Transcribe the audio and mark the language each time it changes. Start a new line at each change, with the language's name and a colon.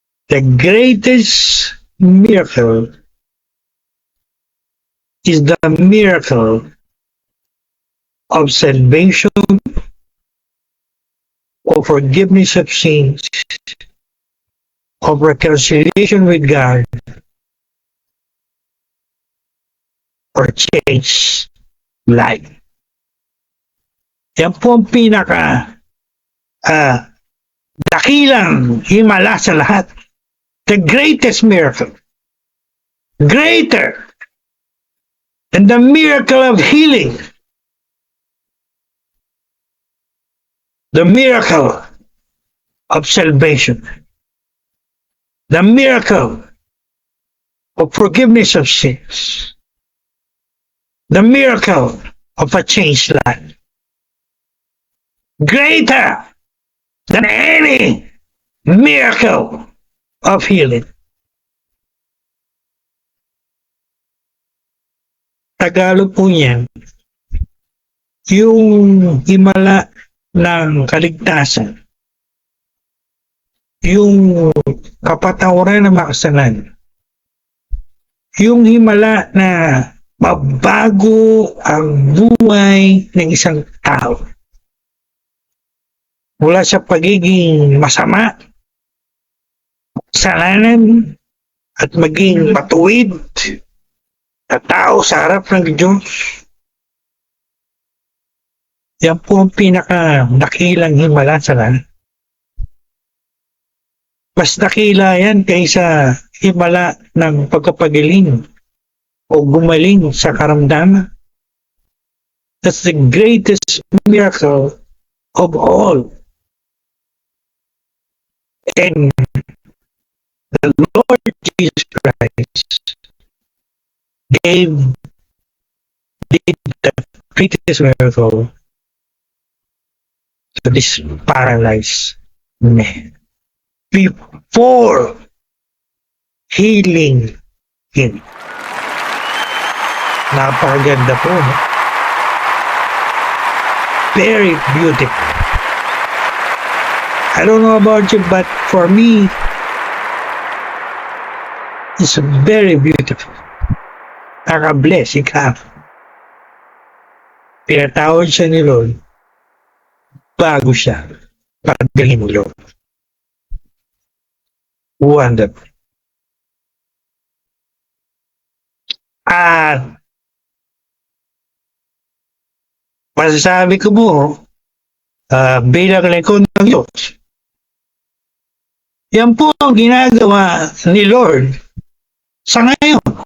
English: The greatest miracle is the miracle of salvation, of forgiveness of sins, of reconciliation with God, or change life.
Filipino: Yan po ang pinaka dakilang himala sa lahat.
English: The greatest miracle. Greater than the miracle of healing. The miracle of salvation. The miracle of forgiveness of sins. The miracle of a changed life. Greater than any miracle of healing.
Filipino: Tagalog po niyan, yung himala ng kaligtasan, yung kapatawaran ng makasalanan, yung himala na mabago ang buhay ng isang tao mula sa pagiging masama, kasalanan, at maging matuwid na tao sa harap ng Diyos. Yan po ang pinaka-dakilang himala sa lahat. Mas dakila yan kaysa himala ng pagkapagaling o gumaling sa karamdaman.
English: That's the greatest miracle of all. And the Lord Jesus Christ did the greatest miracle to this paralyzed man before healing him.
Filipino: Napakaganda po. No?
English: Very beautiful. I don't know about you, but for me, it's very beautiful.
Filipino: Naka-bless, ikaw. Pinatawad siya ni Lord bago siya pagdahin ni Lord. Wonderful. At masasabi ko po, bilang lingkod ng Diyos, yan po ang ginagawa ni Lord sa ngayon.